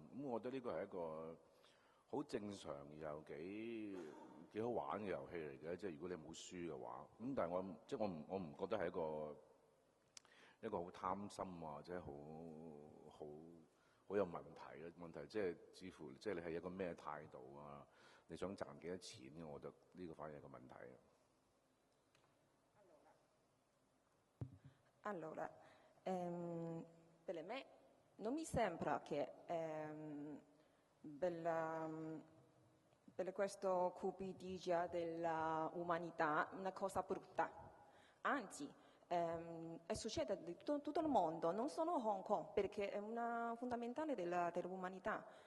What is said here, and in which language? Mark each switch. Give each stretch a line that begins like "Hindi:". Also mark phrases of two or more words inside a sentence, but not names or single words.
Cantonese: 我覺得呢個係一個好正常又幾好玩嘅遊戲嚟嘅，即係如果你冇輸嘅話。咁但係我唔覺得係一個好貪心啊，或者好有問題嘅問題，即係似乎即係你係一個咩態度啊？你想賺幾多錢？我覺得呢個反而係個問題。
Italian: Allora, per me non mi sembra che per questo cupidigia dell'umanità una cosa brutta, anzi succede in tutto il mondo, non solo Hong Kong, perché è una fondamentale dell'umanità.